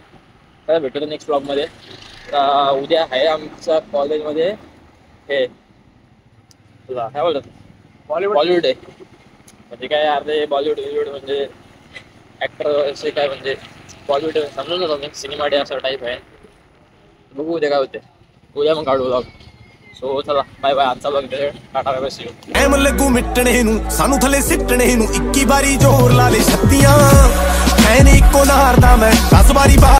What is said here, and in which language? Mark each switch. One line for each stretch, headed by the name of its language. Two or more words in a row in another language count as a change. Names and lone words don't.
Marathi: काय भेटतो नेक्स्ट ब्लॉगमध्ये. उद्या आहे आमच्या कॉलेजमध्ये हे तुला काय बोलतात बॉलिवूड आहे. म्हणजे काय अर्धे बॉलिवूड म्हणजे ॲक्टर असे काय म्हणजे बॉलिवूड समजून जातो मी. सिनेमा डे असं टाईप आहे. बघू उद्या काय होते. उद्या मग काढू ब्लॉग. सो चला
English: bye bye.
Marathi: आजचा ब्लॉग
English: tata bye bye. see you.
Punjabi: ਐਮ ਲੱਗੂ ਮਿਟਣੇ ਨੂੰ ਸਾਨੂੰ ਥੱਲੇ ਸਿੱਟਣੇ ਨੂੰ 21 ਵਾਰੀ ਜ਼ੋਰ ਲਾ ਲੈ ਛੱਤੀਆਂ ਐ ਨੀ ਇੱਕੋ ਨਾਰ ਦਾ ਮੈਂ 10 ਵਾਰੀ